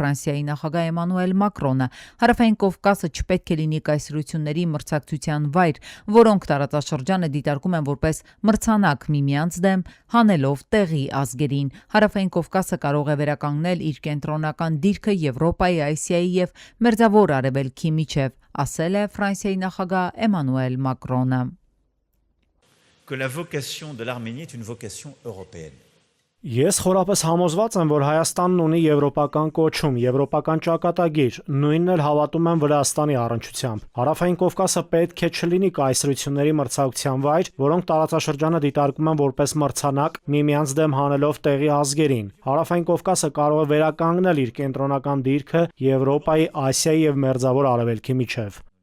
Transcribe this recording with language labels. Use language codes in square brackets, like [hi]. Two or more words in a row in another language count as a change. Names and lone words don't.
[hy] Ֆրանսիայի նախագահ Էմանուել Մակրոնը։ Հարավային Կովկասը չպետք է լինի կայսրությունների մրցակցության վայր, որոնք տարածաշրջանը դիտարկում են որպես մրցանակ միմյանց դեմ, հանելով տեղի ազգերին։ Հարավային Կովկասը կարող է վերականգնել իր կենտրոնական դիրքը Եվրոպայի, Ասիայի եւ Մերձավոր Արևելքի միջև, ասել է Ֆրանսիայի նախագահ Էմանուել Մակրոնը։ [fr] Que la vocation de l'Arménie est une vocation européenne. [hy] Ես խորապես համոզված եմ, որ Հայաստանն ունի եվրոպական կոչում, եվրոպական ճակատագիր, նույնն էլ հավատում եմ Վրաստանի առնչությամբ։ Հարավային Կովկասը պետք է չլինի կայսրությունների մրցակցության վայր, որոնք տարածաշրջանը դիտարկում են որպես մրցանակ, միմյանց դեմ հանելով տեղի ազգերին։ Հարավային Կովկասը կարող է վերականգնել իր կենտրոնական դիրքը Եվրոպայի, Ասիայի եւ Մերձավոր Արևելքի միջև։